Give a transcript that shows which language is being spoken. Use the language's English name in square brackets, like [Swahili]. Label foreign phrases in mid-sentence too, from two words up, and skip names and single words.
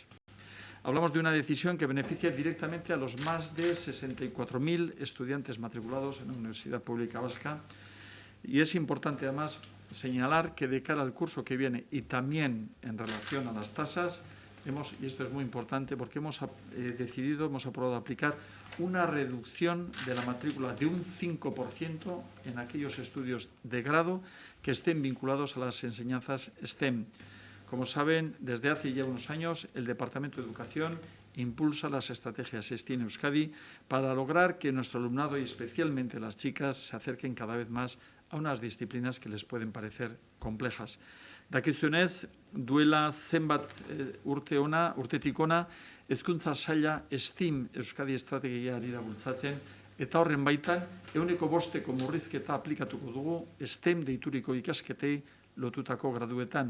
[Spanish] Hablamos de una decisión que beneficia directamente a los más de 64.000 estudiantes matriculados en la Universidad Pública Vasca, y es importante además señalar que de cara al curso que viene y también en relación a las tasas, y esto es muy importante porque hemos aprobado aplicar una reducción de la matrícula de un 5% en aquellos estudios de grado que estén vinculados a las enseñanzas STEM. Como saben, desde hace ya unos años el Departamento de Educación impulsa las estrategias STEM en Euskadi para lograr que nuestro alumnado y especialmente las chicas se acerquen cada vez más a unas disciplinas que les pueden parecer complejas. [Basque] Dakizunez, duela zenbat urtetik ona, Hezkuntza Saila STEM Euskadi estrategia ari da bultzatzen, eta horren baitan 5% murrizketa aplikatuko dugu STEM deituriko ikasketei lotutako graduetan.